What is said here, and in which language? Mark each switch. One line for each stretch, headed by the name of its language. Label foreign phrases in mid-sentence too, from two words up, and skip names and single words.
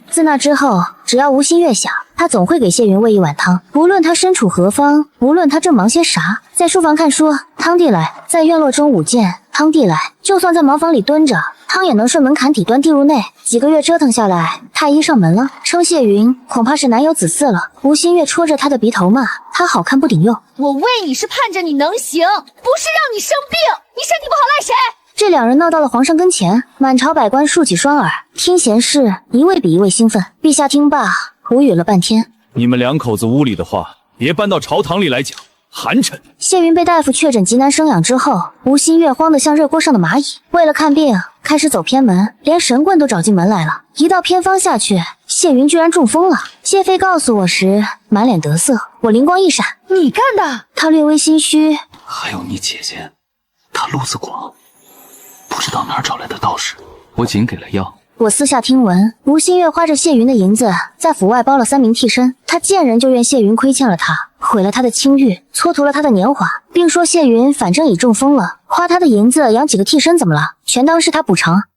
Chinese: 自那之後，只要吳新月想，他總會給謝雲餵一碗湯，無論他身處何方，無論他正忙些啥，在書房看書，湯遞來；在院落中舞劍，湯遞来；就算在茅房裡蹲着，湯也能順門槛底端遞入內。幾個月折騰下來，太醫上門了，稱謝雲恐怕是难有子嗣了。吳新月戳着他的鼻頭罵他好看不顶用。我喂你是盼着你能行，不是讓你生病。你身體不好赖誰？这两人闹到了皇上跟前，满朝百官豎起雙耳，聽賢士一位比一位興奮。陛下聽罷，無語了半天。你們兩口子屋裡的話，別搬到朝堂裡來講，寒碜。謝雲被大夫確診極難生養之後，吳新月慌得像熱鍋上的螞蟻。為了看病，開始走偏門，連神棍都找進門來了。一道偏方下去，謝雲居然中風了。謝妃告訴我時，滿臉得色。我靈光一閃，你幹的？他略微心虛。還有你姐姐，她路子廣，不知道哪兒找來的道士，我僅給了藥。我私下聽聞，吳新月花着謝雲的銀子，在府外包了3名替身。他見人就怨謝雲虧欠了他，毀了他的清譽，蹉跎了他的年華，並說謝雲反正已中風了，花他的銀子養幾個替身怎麼了？全當是他補償。